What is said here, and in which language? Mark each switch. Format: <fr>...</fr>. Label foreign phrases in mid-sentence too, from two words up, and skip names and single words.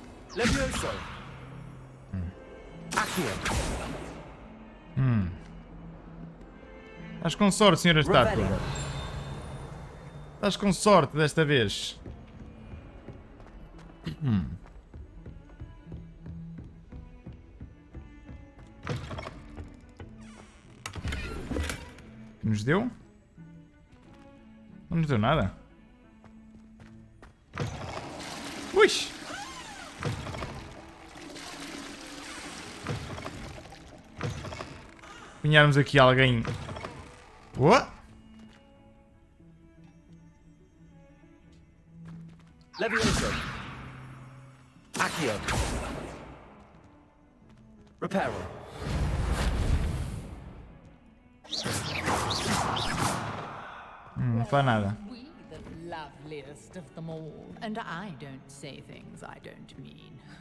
<pt>Levioso. Aqui. Estás com sorte, senhora estátua. Estás com sorte desta vez. Nos deu? Não nos deu nada. Ui! Apanharmos aqui alguém.</pt> <en>What?</en> <pt>Levioso. Accio. Reparo. Não faz nada.</pt> <en>We the loveliest of them all, and I don't say things I don't mean.</en>